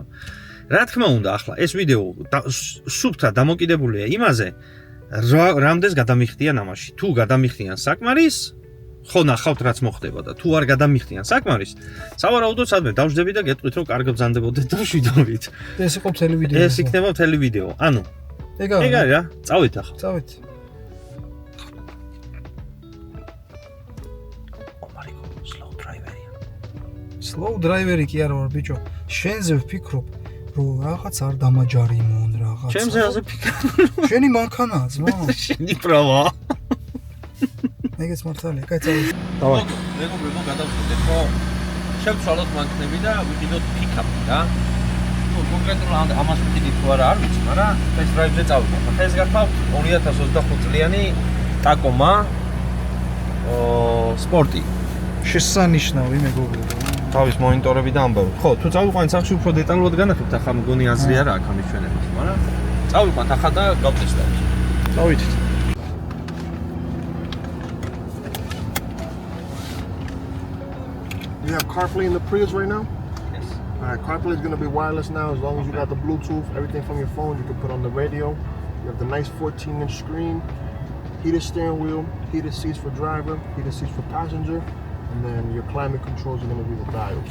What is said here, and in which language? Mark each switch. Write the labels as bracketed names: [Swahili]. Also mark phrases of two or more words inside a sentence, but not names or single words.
[Georgian] რა თქმა უნდა, ახლა ეს ვიდეო სუბთა დამოკიდებულია იმაზე, რამდენს გადამიხდიან ამაში. თუ გადამიხდიან საკმარის, ხო ნახავთ რაც მოხდება და თუ არ გადამიხდიან საკმარის, სავარაუდოდ სადმე დავждები და გეტყვით რომ კარგ ბრძანდებოდეთ და შვიდობით. ეს იყო მთელი ვიდეო. ეს იქნება მთელი ვიდეო. ანუ ეგ არის რა, წავით ახლა. წავით. [English] slow driver- [Georgian] ია. [English] slow driver- [Georgian] ი კი არა ვარ ბიჭო. შენზე ვფიქრობ რომ რაღაც არ დამაჯარიმონ რაღაც. ჩემზე აზე ფიქრობ. შენი მანქანაა ძმა. შენი პრავა. ეგეც მართალია, კაი წავიდეთ. დავაი. მეგობრებო, გადავწყვეტეთ, რომ შევცვალოთ მანქანები და ვიყიდოთ pick-up-ი რა. ნუ კონკრეტულად ამას ვიტყვი თუ არა არ ვიცი, მაგრამ [English] test drive- [Georgian] ზე წავიდეთ. ახლა ეს გახავთ 2025 წლიანი Tacoma სპორტი. შესანიშნავი მეგობრებო. თავის მონიტორები და ამბავი. ხო, თუ წავიყვანთ სახში უფრო დეტალურად განახებთ, ახლა მგონი აზრი არა აქვს ამის ჩვენებას, მაგრამ წავიყვანთ ახლა და გავტესტავთ. წავიდეთ. [English] You have CarPlay in the Prius right now? Yes. Alright, CarPlay is going to be wireless now as long as you got the Bluetooth, everything from your phone you can put on the radio. You have the nice 14-inch screen, heated steering wheel, heated seats for driver, heated seats for passenger, and then your climate controls are going to be the dials.